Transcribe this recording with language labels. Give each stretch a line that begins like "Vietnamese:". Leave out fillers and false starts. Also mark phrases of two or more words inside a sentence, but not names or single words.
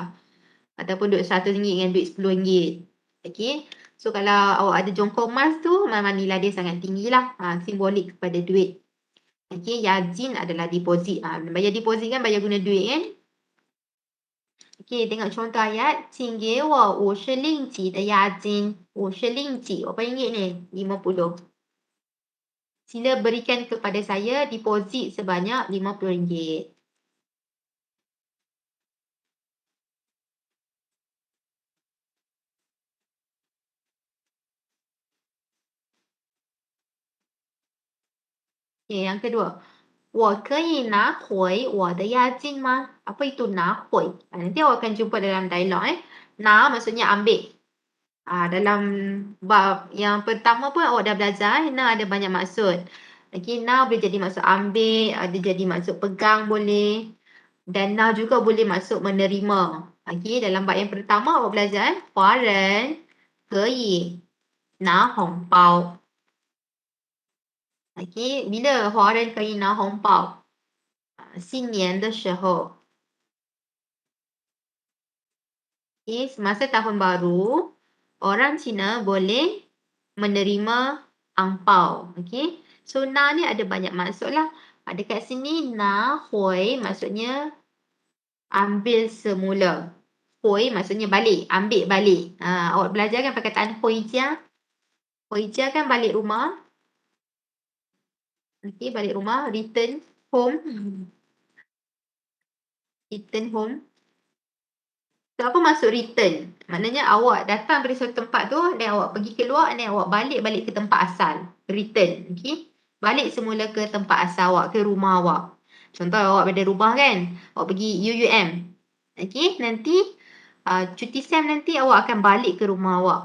Malay: Ataupun duit RM100 dengan duit RM10. Okay, so kalau awak ada jongkong emas tu, memang nilai dia sangat tinggi lah. Simbolik kepada duit. Okay, Yajin adalah deposit. Bayar deposit kan, bayar guna duit kan. Okay, tengok contoh ayat.
Chinese: 请给我 50令吉的押金。50令吉,
Malay: berapa ringgit ni? 50. Sila berikan kepada saya deposit sebanyak RM50. Okay, yang kedua.
Chinese: 我可以拿回我的押金吗?
Malay: Apa itu 拿回? Nanti awak akan jumpa dalam dialog. Na maksudnya ambil. Dalam bab yang pertama pun awak dah belajar. Na ada banyak maksud. Okay, na boleh jadi maksud ambil, ada jadi maksud pegang boleh. Dan na juga boleh maksud menerima. Okay, dalam bab yang pertama awak belajar.
Chinese: 华人可以拿红包.
Malay: Okay, bila
Chinese: 华人可以拿红包? 新年的时候.
Malay: Okay, semasa tahun baru, orang Cina boleh menerima angpau. Okay, so na ni ada banyak maksud lah. Dekat sini
Chinese: 拿回
Malay: maksudnya ambil semula. Hui maksudnya balik, ambil balik. Awak belajar kan perkataan
Chinese: 回家? 回家
Malay: kan balik rumah. Okay, balik rumah,
English: return home. Return home. So,
Malay: apa maksud return? Maknanya awak datang dari suatu tempat tu, dan awak pergi keluar, dan awak balik ke tempat asal.
English: Return. Okay?
Malay: Balik semula ke tempat asal awak, ke rumah awak. Contoh awak ada rumah kan, awak pergi UUM. Okay? Nanti, cuti SEM nanti awak akan balik ke rumah awak.